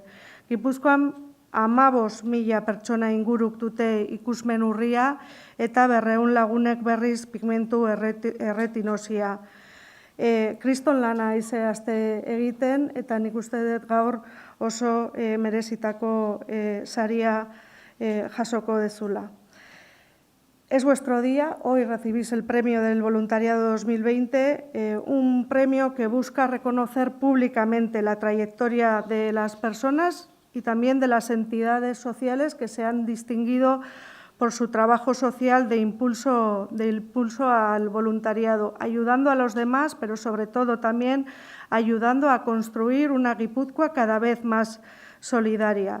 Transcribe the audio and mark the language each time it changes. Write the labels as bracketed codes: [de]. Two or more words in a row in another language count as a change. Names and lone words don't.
[eu] Gipuzkoan 15.000 pertsona inguruk dute ikusmen urria eta 200 lagunek berriz pigmentu erretinosia. Kriston lana izehazte egiten eta nik uste dut gaur oso merezitako saria jasoko dezula. [es] Es vuestro día, hoy recibís el Premio del Voluntariado 2020, un premio que busca reconocer públicamente la trayectoria de las personas y también de las entidades sociales que se han distinguido por su trabajo social de impulso al voluntariado, ayudando a los demás, pero sobre todo también ayudando a construir una Guipúzcoa cada vez más solidaria.